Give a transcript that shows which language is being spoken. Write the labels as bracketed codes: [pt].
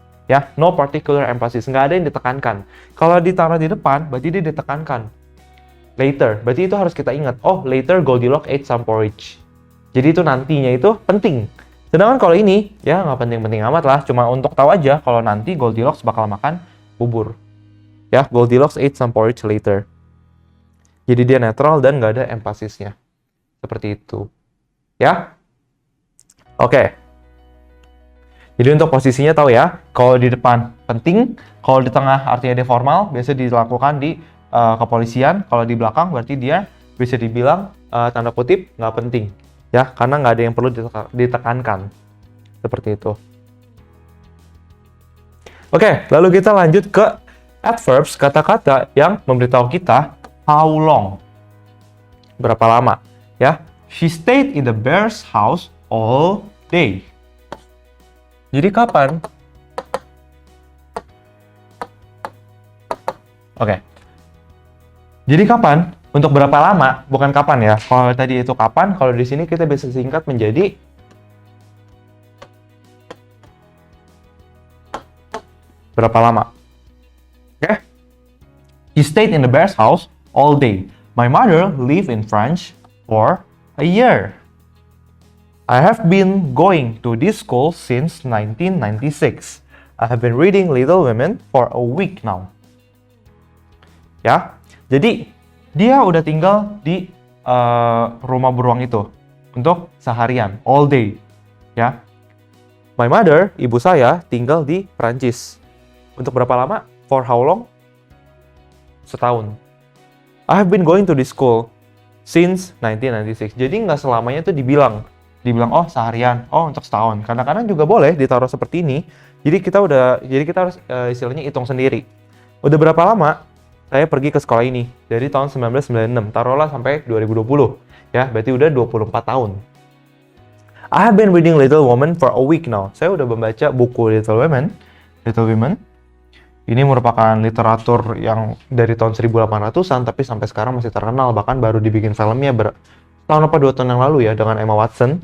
[id] Ya, [en] no particular emphasis, [id] nggak ada yang ditekankan. Kalau ditaruh di depan, berarti dia ditekankan. Later, berarti itu harus kita ingat. [en] Oh, later Goldilocks ate some porridge. [id] Jadi itu nantinya itu penting. Sedangkan kalau ini, ya nggak penting-penting amat lah. Cuma untuk tahu aja kalau nanti Goldilocks bakal makan bubur. [en] Ya, Goldilocks ate some porridge later. [id] Jadi dia netral dan nggak ada emphasisnya. Seperti itu. Ya? Oke. Jadi untuk posisinya tahu ya, kalau di depan penting, kalau di tengah artinya dia formal, biasa dilakukan di kepolisian, kalau di belakang berarti dia bisa dibilang tanda kutip nggak penting. Ya, karena nggak ada yang perlu ditekankan. Seperti itu. Oke, lalu kita lanjut ke adverbs, kata-kata yang memberitahu kita [en] how long. [id] Berapa lama, ya? [en] She stayed in the bear's house all day. [id] Jadi kapan? Oke. Jadi kapan? Untuk berapa lama? Bukan kapan ya. Kalau tadi itu kapan, kalau di sini kita bisa singkat menjadi berapa lama. Oke? [en] He stayed in the bear's house all day. My mother lived in France for a year. I have been going to this school since 1996. I have been reading Little Women for a week now. [id] Ya, jadi dia udah tinggal di rumah beruang itu untuk seharian, [en] all day. [id] Ya, [en] my mother, [id] ibu saya, tinggal di Prancis. Untuk berapa lama? [en] For how long? [id] Setahun. [en] I have been going to this school since 1996. [id] Jadi nggak selamanya itu dibilang oh seharian, oh untuk setahun. Kadang-kadang juga boleh ditaruh seperti ini. Jadi kita harus istilahnya hitung sendiri. Udah berapa lama saya pergi ke sekolah ini? Dari tahun 1996, taruhlah sampai 2020. Ya, berarti udah 24 tahun. [en] I have been reading Little Women for a week now. [id] Saya udah membaca buku Little Women. Ini merupakan literatur yang dari tahun 1800-an, tapi sampai sekarang masih terkenal. Bahkan baru dibikin filmnya tahun apa 2 tahun yang lalu ya, dengan Emma Watson.